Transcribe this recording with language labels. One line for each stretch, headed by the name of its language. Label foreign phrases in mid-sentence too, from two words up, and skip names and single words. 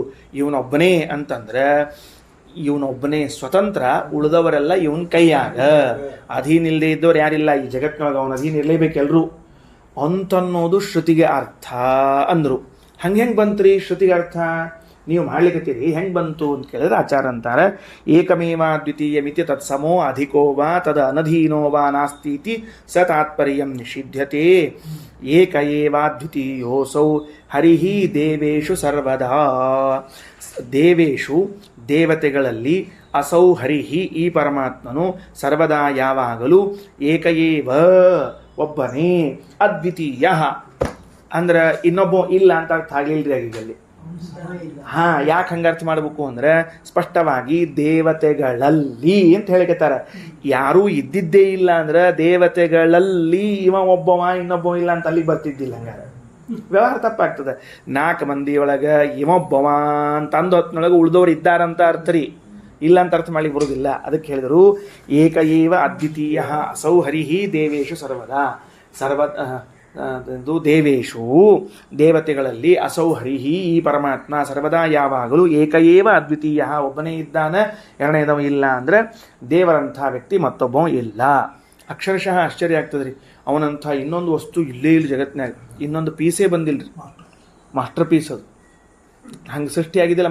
Kannada: ಇವನೊಬ್ಬನೇ ಅಂತಂದ್ರೆ ಇವನೊಬ್ಬನೇ ಸ್ವತಂತ್ರ, ಉಳಿದವರೆಲ್ಲ ಇವನ್ ಕೈಯಾಗ. ಅಧೀನ ಇಲ್ಲದೆ ಇದ್ದವ್ರು ಯಾರಿಲ್ಲ ಈ ಜಗತ್ತಿನೊಳಗೆ, ಅವನ ಅಧೀನ ಇರಲೇಬೇಕೆಲ್ರು ಅಂತನ್ನೋದು ಶ್ರುತಿಗೆ ಅರ್ಥ ಅಂದರು. ಹೆಂಗೆ ಬಂತ್ರಿ ಶ್ರುತಿಗೆ ಅರ್ಥ? ನೀವು ಮಾಡ್ಲಿಕ್ಕತ್ತೀರಿ, ಹೆಂಗೆ ಬಂತು ಅಂತ ಕೇಳಿದ್ರೆ ಆಚಾರ ಅಂತಾರೆ
Sanskrit: ಏಕಮೇವ ದ್ವಿತೀಯ ಮಿತಿ ತತ್ ಸಮೋ ಅಧಿಕೋ ವಾ ತದ ಅನಧೀನೋ ವಾ ನಾಸ್ತೀತಿ ಸ ತಾತ್ಪರ್ಯಂ ನಿಷಿಧ್ಯತೆ. ಏಕ ಏವಾ ದ್ವಿತೀಯೋಸೌ ಹರಿಹಿ ದೇವೇಶು ಸರ್ವದಾ.
Kannada: ದೇವೇಶು ದೇವತೆಗಳಲ್ಲಿ
Sanskrit: ಅಸೌ ಹರಿಹಿ
Kannada: ಈ ಪರಮಾತ್ಮನು ಸರ್ವದಾ ಯಾವಾಗಲೂ ಏಕಏವ ಒಬ್ಬನೇ, ಅದ್ವಿತೀಯ ಅಂದ್ರೆ ಇನ್ನೊಬ್ಬ ಇಲ್ಲ ಅಂತ ಅರ್ಥ ಆಗ್ಲಿಲ್ರಿ ಆಗೀಗಲ್ಲಿ. ಯಾಕೆ ಹಂಗರ್ಥ ಮಾಡ್ಬೇಕು ಅಂದ್ರೆ ಸ್ಪಷ್ಟವಾಗಿ ದೇವತೆಗಳಲ್ಲಿ ಅಂತ ಹೇಳಿಕತ್ತಾರ. ಯಾರೂ ಇದ್ದಿದ್ದೇ ಇಲ್ಲ ಅಂದ್ರೆ ದೇವತೆಗಳಲ್ಲಿ ಇವ ಒಬ್ಬವ ಇನ್ನೊಬ್ಬ ಇಲ್ಲ ಅಂತ ಅಲ್ಲಿಗೆ ಬರ್ತಿದ್ದಿಲ್ಲ. ಹಂಗಾರೆ ವ್ಯವಹಾರ ತಪ್ಪಾಗ್ತದೆ. 4 ಮಂದಿಯೊಳಗೆ ಇವೊಬ್ಬವ ಅಂತ ಅಂದ ಹೊತ್ತಿನೊಳಗೆ ಉಳಿದವ್ರು ಇದ್ದಾರಂತ ಅರ್ಥ ರೀ, ಇಲ್ಲ ಅಂತ ಅರ್ಥ ಮಾಡ್ಲಿಕ್ಕೆ ಬರೋದಿಲ್ಲ. ಅದಕ್ಕೆ ಹೇಳಿದರು
Sanskrit: ಏಕ ಏವ ಅದ್ವಿತೀಯ ಅಸೌ ಹರಿಹಿ ದೇವೇಶು ಸರ್ವದಾ.
Kannada: ದೇವೇಶು ದೇವತೆಗಳಲ್ಲಿ
Sanskrit: ಅಸೌ ಹರಿಹಿ
Kannada: ಈ ಪರಮಾತ್ಮ ಸರ್ವದಾ ಯಾವಾಗಲೂ
Sanskrit: ಏಕ ಏವ ಅದ್ವಿತೀಯ
Kannada: ಒಬ್ಬನೇ ಇದ್ದಾನ, ಎರಡನೇದವ ಇಲ್ಲ ಅಂದ್ರೆ ದೇವರಂಥ ವ್ಯಕ್ತಿ ಮತ್ತೊಬ್ಬ ಇಲ್ಲ. ಅಕ್ಷರಶಃ ಆಶ್ಚರ್ಯ ಆಗ್ತದ್ರಿ. ಅವನಂಥ ಇನ್ನೊಂದು ವಸ್ತು ಇಲ್ಲೇ ಇಲ್ಲ ಜಗತ್ತಿನಾಗ, ಇನ್ನೊಂದು ಪೀಸೇ ಬಂದಿಲ್ಲರಿ.
English: master piece
Kannada: ಅದು ಹಂಗೆ ಸೃಷ್ಟಿಯಾಗಿದ್ದಿಲ್ಲ.